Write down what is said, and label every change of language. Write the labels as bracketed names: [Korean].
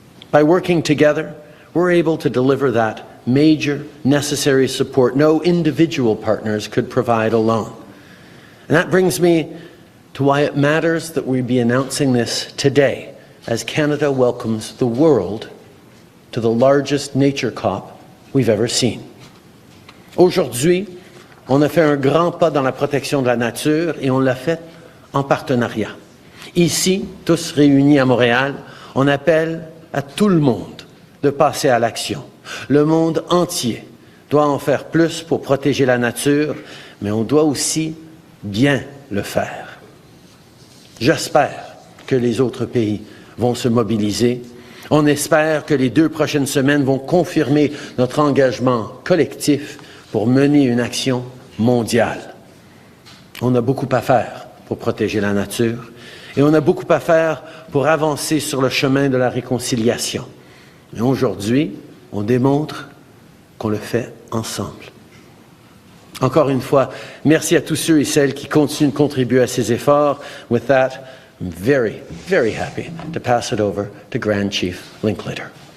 [English] By working together, we're able to deliver that major necessary support no individual partners could provide alone. And that brings me to why it matters that we be announcing this today, as Canada welcomes the world to the largest nature COP we've ever seen. [French] Aujourd'hui, on a fait un grand pas dans la protection de la nature et on l'a fait en partenariat. Ici, tous réunis à Montréal, on appelle à tout le monde de passer à l'action. Le monde entier doit en faire plus pour protéger la nature, mais on doit aussi bien le faire. J'espère que les autres pays vont se mobiliser. On espère que les 2 prochaines semaines vont confirmer notre engagement collectif pour mener une action mondiale. On a beaucoup à faire pour protéger la nature et on a beaucoup à faire pour avancer sur le chemin de la réconciliation. Et aujourd'hui, on démontre qu'on le fait ensemble. Encore une fois, merci à tous ceux et celles qui continuent de contribuer à ces efforts. [English] With that, I'm very, very happy to pass it over to Grand Chief Linklater.